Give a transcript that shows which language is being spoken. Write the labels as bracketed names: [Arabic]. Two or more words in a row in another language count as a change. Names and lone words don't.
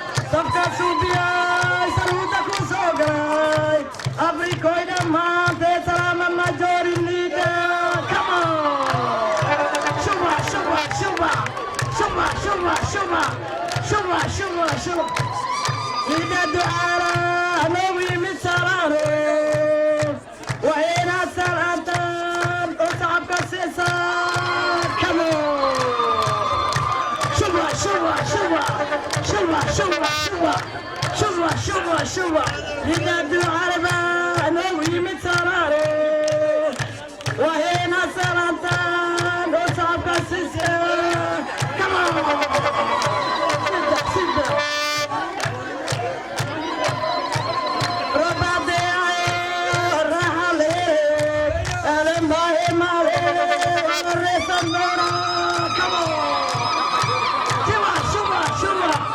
[Somali] Safka suubiyay, saluuta ku soo galay. Afrikoy dhammaanteed, salaama [English] majority leader. Come on. [Somali] Shuba, shuba, shuba. Shuba, shuba, shuba. Shuba, shuba, shuba. Leader Ducaale, noogu yimid salaare. Waa inaad salaantaan oo shacabka siisaan. [English] Come on. [Somali] Shuba, shuba, shuba. Shuba, shuba, shuba. Shuba, shuba, shuba. Leader Ducaale baa noogu yimid salaare. Waa inaad salaantaan oo shacabka siisaan. [English] Come on. [Somali] Sida, sida. Roba de ayo, rahale. Ale mahe mahe, re sandora. [English] Come on. [Somali] Shuba, shuba, shuba.